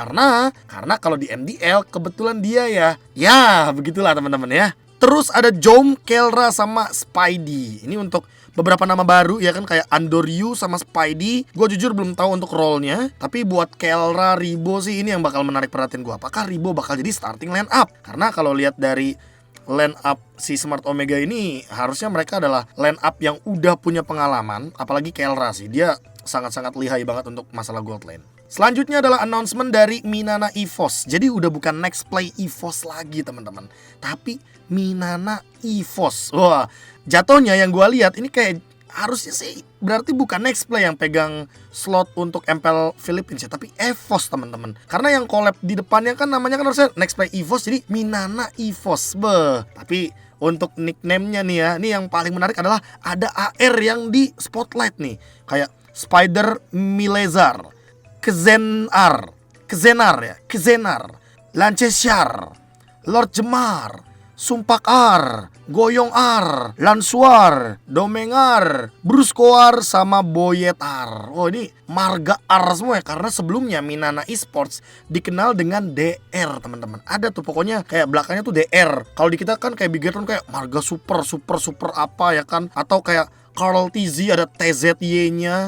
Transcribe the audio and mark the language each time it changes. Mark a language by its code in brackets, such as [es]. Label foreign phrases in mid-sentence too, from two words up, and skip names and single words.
[id] Karena kalau di MDL kebetulan dia ya begitulah teman-teman ya. Terus ada Jom, Kelra sama Spidey. Ini untuk beberapa nama baru ya kan, kayak Andoryu sama Spidey. Gue jujur belum tahu untuk role-nya, tapi buat Kelra, Ribo sih ini yang bakal menarik perhatian gue. Apakah Ribo bakal jadi [en] starting line up? [id] Karena kalau lihat dari [en] line up [id] si Smart Omega ini, harusnya mereka adalah [en] line up [id] yang udah punya pengalaman. Apalagi Kelra sih, dia sangat-sangat lihai banget untuk masalah [en] gold lane. [id] Selanjutnya adalah announcement dari Minana EVOS. Jadi udah bukan next play EVOS lagi teman-teman, tapi Minana EVOS. Wah, jatuhnya yang gue lihat ini kayak harusnya sih berarti bukan next play yang pegang slot untuk MPL Philippines ya, tapi EVOS teman-teman. Karena yang collab di depannya kan namanya kan harusnya next play EVOS, jadi Minana EVOS. Tapi untuk nickname-nya nih ya, ini yang paling menarik adalah ada AR yang di spotlight nih. Kayak Spider Milezar, Kezenar, Lancesiar, Lord Jemar, Sumpakar, Goyongar, Lansuar, Domengar, Bruskoar, sama Boyetar. Oh, ini marga R semua ya, karena sebelumnya Minana Esports dikenal dengan DR teman-teman. Ada tuh pokoknya kayak belakangnya tuh DR. Kalau di kita kan kayak Bigetron kayak marga super apa ya kan, atau kayak Carl TZ ada TZY-nya.